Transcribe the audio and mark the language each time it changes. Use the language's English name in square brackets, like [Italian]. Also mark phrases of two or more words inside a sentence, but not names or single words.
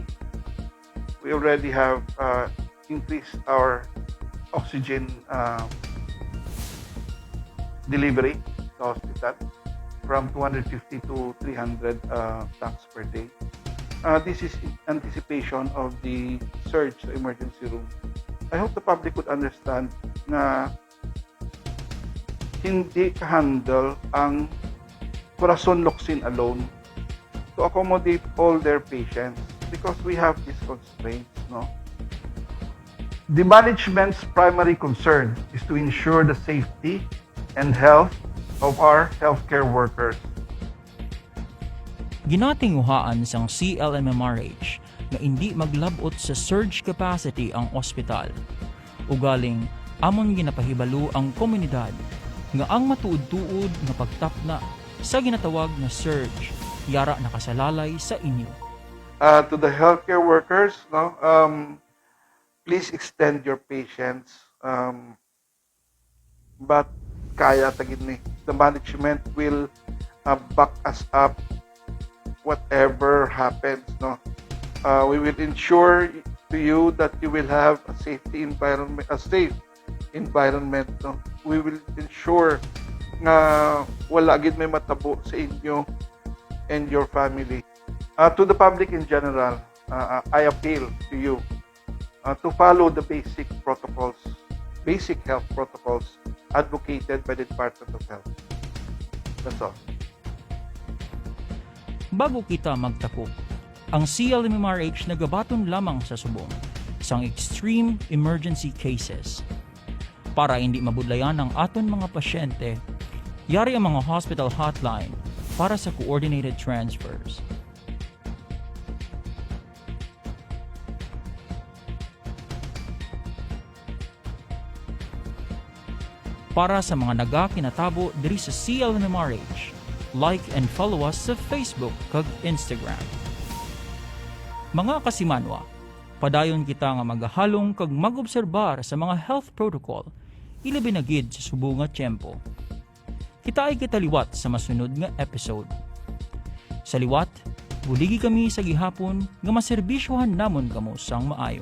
[English] We already have increased our oxygen delivery to hospital from 250 to 300 tanks per day. This is in anticipation of the surge sa emergency room. I hope the public would understand [Filipino] na hindi ka-handle ang [English] Corazon Locsin alone to accommodate all their patients because we have these constraints, no? The management's primary concern is to ensure the safety and health of our healthcare workers. [Hiligaynon] Ginatinguhaan sang CLMMRH nga hindi maglabot sa surge capacity ang ospital. Ugaling, amon ginapahibalo ang komunidad nga ang matuod-tuod nga pagtapna sa ginatawag na surge yara nakasalalay sa inyo. [English] To the healthcare workers, no, please extend your patience. But kaya tagin ni the management will back us up whatever happens, no. We will ensure to you that you will have a safe environment, no. We will ensure [Hiligaynon] na wala gid may matabo sa inyo [English] and your family. To the public in general, I appeal to you to follow the basic health protocols advocated by the Department of Health. That's all. [Hiligaynon] Bago kita magtapok, ang CLMMRH nagabaton lamang sa subong sang extreme emergency cases. Para hindi mabudlayan ang aton mga pasyente, yari ang mga hospital hotline para sa coordinated transfers. Para sa mga nagakinatabo diri sa CLMMRH, [English] like and follow us sa Facebook kag Instagram. [Hiligaynon] Mga kasimanwa, padayon kita nga magahalong kag magobserbar sa mga health protocol ilabi na gid sa subong nga tiyempo. Kita ay kitaliwat sa masunod nga episode. Sa liwat, buligi kami sa gihapon nga maserbisyohan namon kamo sang maayo.